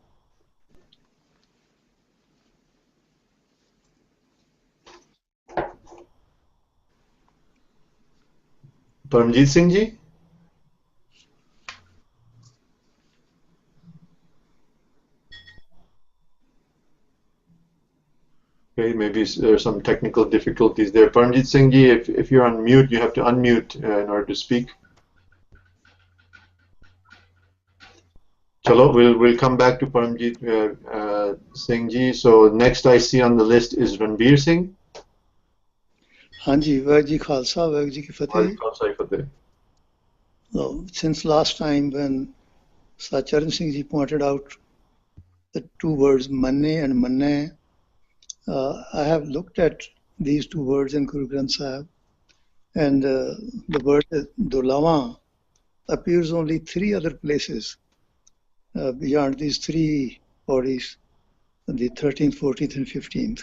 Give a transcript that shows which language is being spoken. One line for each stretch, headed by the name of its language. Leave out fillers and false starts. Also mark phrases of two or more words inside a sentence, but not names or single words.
English: Paramjit Singh ji. Okay, maybe there's some technical difficulties there. Paramjit Singh ji, if you're on mute, you have to unmute in order to speak. Chalo, we'll come back to Paramjit Singh ji. So next I see on the list is Ranbir Singh.
Punjabi: ਹਾਂਜੀ, ਵਾਹਿਗੁਰੂ ਜੀ ਖ਼ਾਲਸਾ, ਵਾਹਿਗੁਰੂ ਜੀ ਕੀ ਫ਼ਤਿਹ.
English: So, since last time when Charan Singh ji pointed out the two words Manniyeh and Manneh, I have looked at these two words in Guru Granth Sahib, and the word Dolawa appears only 3 other places beyond these 3 bodies, the 13th, 14th, and 15th.